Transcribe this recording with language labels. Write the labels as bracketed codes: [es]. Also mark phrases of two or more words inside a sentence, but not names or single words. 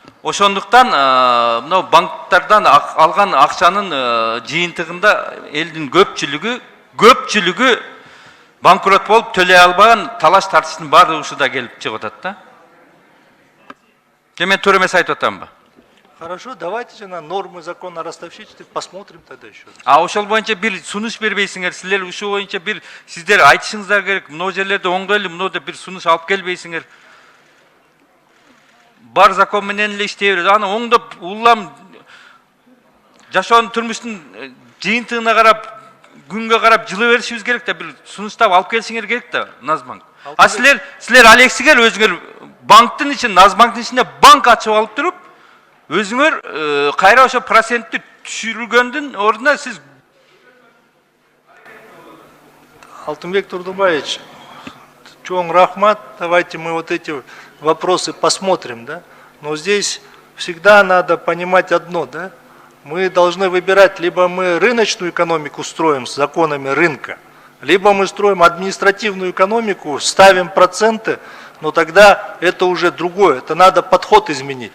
[ky] Ошондуктан мына банктардан алган акчанын жыйынтыгында элдин көпчүлүгү банкрот болуп төлөй албаган, талаш тартыштын баардыгы ушуда келип чыгып атат да. Мен туура эмес айтып атамбы? [ru] Хорошо, давайте же на нормы закона о ростовщичестве посмотрим тогда еще. [ky] Ошол боюнча бир сунуш бербейсиңер, силер ушул боюнча бир сиздер айтышыңыздар керек. Мына жерлерде оңдойлу, мына деп бир сунуш алып келбейсиңер. Бар закон менен эле иштей берет. Аны оңдоп, улам жашоонун турмуштун жыйынтыгына карап, күнгө карап жылы беришибиз керек да, бир сунуштап алып келсиңер керек да, Назбанк. Силер алексиңер өзүңөр банктын ичин, Назбанктын ичинде банк ачып алып туруп, өзүңөр кайра ошо процентти түшүргөндүн ордуна сиз... Алтынбек Турдубаевич, чоң рахмат, [ru] давайте мы вот эти вопросы посмотрим, да? Но здесь всегда надо понимать одно, да? Мы должны выбирать, либо мы рыночную экономику строим с законами рынка, либо мы строим административную экономику, ставим проценты, но тогда это уже другое, это надо подход изменить.